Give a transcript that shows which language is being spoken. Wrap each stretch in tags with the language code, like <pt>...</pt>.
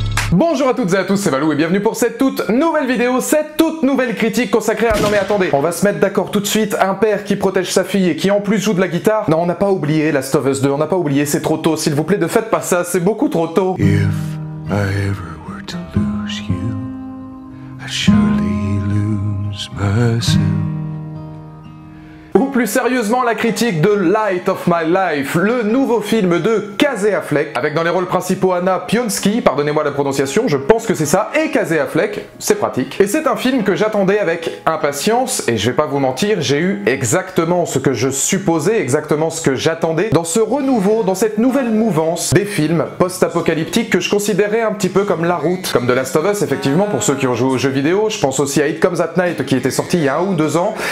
<fr>Bonjour à toutes et à tous, c'est Valou et bienvenue pour cette toute nouvelle vidéo, cette toute nouvelle critique consacrée à... Non mais attendez, on va se mettre d'accord tout de suite, un père qui protège sa fille et qui en plus joue de la guitare. Non, on n'a pas oublié Last of Us 2, on n'a pas oublié, c'est trop tôt, s'il vous plaît, ne faites pas ça, c'est beaucoup trop tôt.</fr> <en>If I ever were to lose you, I'd surely lose myself.</en> <fr>Ou plus sérieusement la critique de Light of My Life, le nouveau film de Casey Affleck, avec dans les rôles principaux Anna Pionski, pardonnez-moi la prononciation, je pense que c'est ça, et Casey Affleck, c'est pratique. Et c'est un film que j'attendais avec impatience, et je vais pas vous mentir, j'ai eu exactement ce que je supposais, exactement ce que j'attendais, dans ce renouveau, dans cette nouvelle mouvance des films post-apocalyptiques que je considérais un petit peu comme La Route, comme The Last of Us effectivement pour ceux qui ont joué aux jeux vidéo, je pense aussi à It Comes at Night qui était sorti il y a 1 ou 2 ans,</fr>